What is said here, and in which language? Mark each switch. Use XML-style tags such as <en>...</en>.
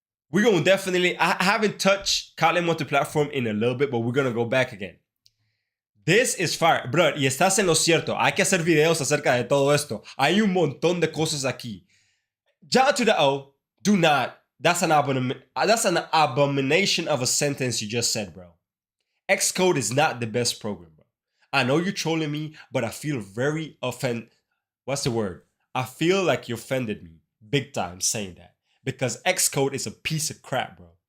<en>We're going to definitely, I haven't touched Kotlin Multiplatform in a little bit, but we're going to go back again. This is fire.</en> <es>Bro, y estás en lo cierto. Hay que hacer videos acerca de todo esto. Hay un montón de cosas aquí.</es> <en>Java to the O, do not. That's an abomination of a sentence you just said, bro. Xcode is not the best program, bro. I know you're trolling me, but I feel very offended. What's the word? I feel like you offended me big time saying that. Because Xcode is a piece of crap, bro.</en>